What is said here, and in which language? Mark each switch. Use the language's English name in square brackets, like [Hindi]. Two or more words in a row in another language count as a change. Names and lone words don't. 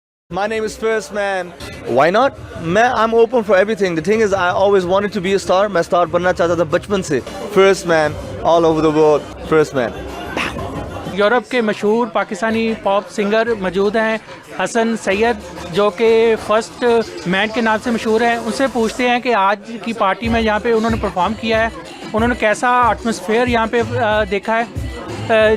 [English] My name is F1rstman. Why not? I'm open for everything. The thing is, I always wanted to be a star. [Hindi] मैं star बनना चाहता था बचपन से. [English] F1rstman, all over the world. F1rstman. [Hindi] यूरोप के मशहूर पाकिस्तानी [English] pop singer [Hindi] मौजूद हैं हसन सैयद, जो कि फर्स्ट मैन के नाम से मशहूर हैं. उनसे पूछते हैं कि आज की पार्टी में यहाँ पे उन्होंने परफॉर्म किया है, उन्होंने कैसा एटमॉस्फेयर यहाँ पे देखा है.